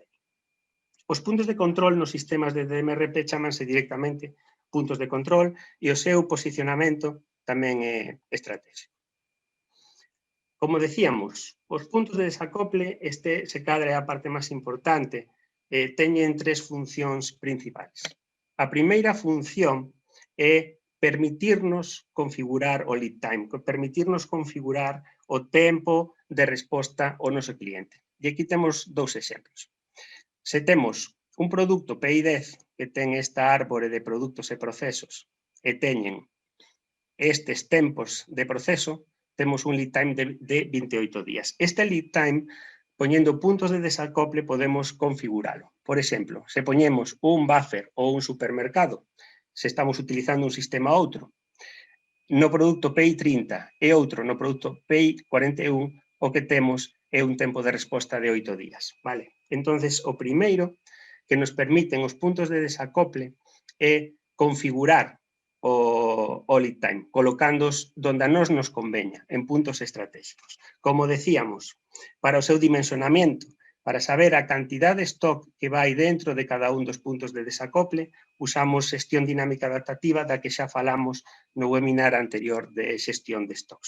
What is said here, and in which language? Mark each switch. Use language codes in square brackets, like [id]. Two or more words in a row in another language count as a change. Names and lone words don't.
[gl] Os puntos de control nos sistemas de DMRP chámanse directamente puntos de control e o seu posicionamento tamén é estratégico. Como decíamos, os puntos de desacople, se cadra é a parte máis importante, teñen tres funcións principais. A primeira función é permitirnos configurar o [en] lead time, [gl] permitirnos configurar o tempo de resposta ao noso cliente. E aquí temos dous exemplos. Se temos un produto PI10 que ten esta árbore de produtos e procesos e teñen estes tempos de proceso, temos un [en] lead time [gl] de 28 días. Este [en] lead time, [gl] poñendo puntos de desacople, podemos configuralo. Por exemplo, se poñemos un buffer ou un supermercado, se estamos utilizando un sistema outro, no produto PI30 e outro no produto PI41, o que temos é un tempo de resposta de 8 días. Vale? Entonces, o primeiro que nos permiten os puntos de desacople é configurar o [en] lead time, [gl] colocándoos donde a nós nos conveña, en puntos estratégicos. Como decíamos, para o seu dimensionamento, para saber a cantidad de stock que vai dentro de cada un dos puntos de desacople, usamos xestión dinámica adaptativa da que xa falamos no webinar anterior de xestión de stocks.